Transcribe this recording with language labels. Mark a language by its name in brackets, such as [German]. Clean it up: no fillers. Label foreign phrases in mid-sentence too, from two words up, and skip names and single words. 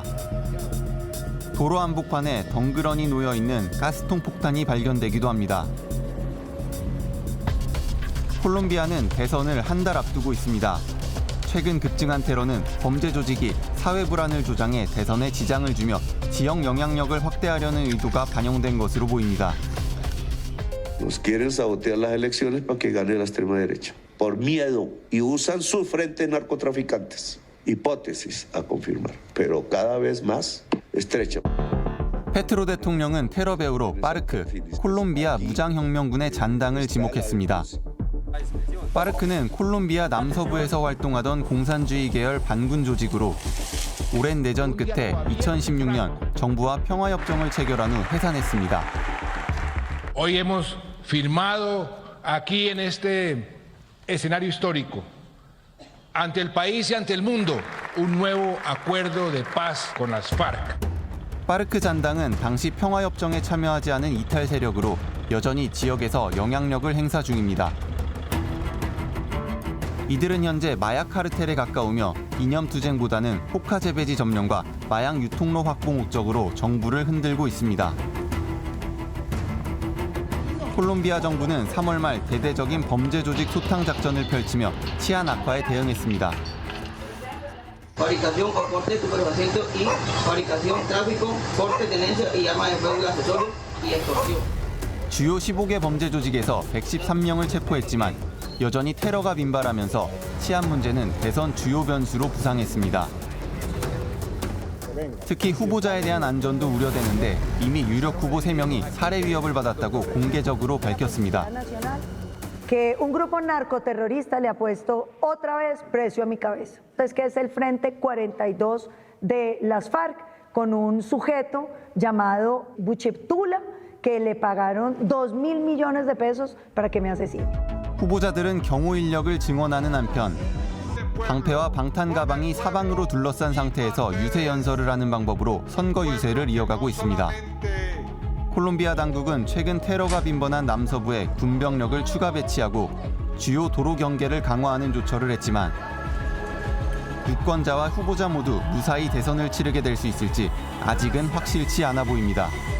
[Korean] 도로 한복판에 덩그러니 놓여있는 가스통 폭탄이 발견되기도 합니다. 콜롬비아는 대선을 한 달 앞두고 있습니다. 최근 급증한 테러는 범죄 조직이 사회 불안을 조장해 대선에 지장을 주며 지역 영향력을 확대하려는 의도가 반영된 것으로 보입니다. [Spanish] Nos quieren sabotear las elecciones para que gane la extrema derecha. Por miedo. Y usan sus frentes narcotraficantes. Hipótesis a confirmar. Pero cada vez más estrecha. [Korean] 페트로 대통령은 테러 배후로 파르크, 콜롬비아 무장혁명군의 잔당을 지목했습니다. 파르크는 콜롬비아 남서부에서 활동하던 공산주의 계열 반군 조직으로 오랜 내전 끝에 2016년 정부와 평화협정을 체결한 후 해산했습니다. [Spanish] Hoy hemos firmado aquí en este escenario histórico, ante el país y ante el mundo, un nuevo acuerdo de paz con las FARC. [Korean] 파르크 잔당은 당시 평화협정에 참여하지 않은 이탈 세력으로 여전히 지역에서 영향력을 행사 중입니다. 이들은 현재 마약 카르텔에 가까우며 이념 투쟁보다는 호카 재배지 점령과 마약 유통로 확보 목적으로 정부를 흔들고 있습니다. 콜롬비아 정부는 3월 말 대대적인 범죄 조직 소탕 작전을 펼치며 치안 악화에 대응했습니다. [Spanish] Fabricación o porte de estupefacientes y fabricación, tráfico, porte, tenencia y armas de fuego y accesorios y extorsión. [Korean] 주요 15개 범죄 조직에서 113명을 체포했지만 여전히 테러가 빈발하면서 치안 문제는 대선 주요 변수로 부상했습니다. 특히 후보자에 대한 안전도 우려되는데 이미 유력 후보 3명이 살해 위협을 받았다고 공개적으로 밝혔습니다. [Spanish] Que un grupo narcoterrorista le ha puesto otra vez precio a mi cabeza. Entonces, que es el Frente 42 de las FARC, con un sujeto llamado Bucheptula, que le pagaron 2.000 millones de pesos para que me asesine. [Korean] 후보자들은 경호 인력을 증원하는 한편 방패와 방탄 가방이 사방으로 둘러싼 상태에서 유세 연설을 하는 방법으로 선거 유세를 이어가고 있습니다. 콜롬비아 당국은 최근 테러가 빈번한 남서부에 군병력을 추가 배치하고 주요 도로 경계를 강화하는 조처를 했지만 유권자와 후보자 모두 무사히 대선을 치르게 될 수 있을지 아직은 확실치 않아 보입니다.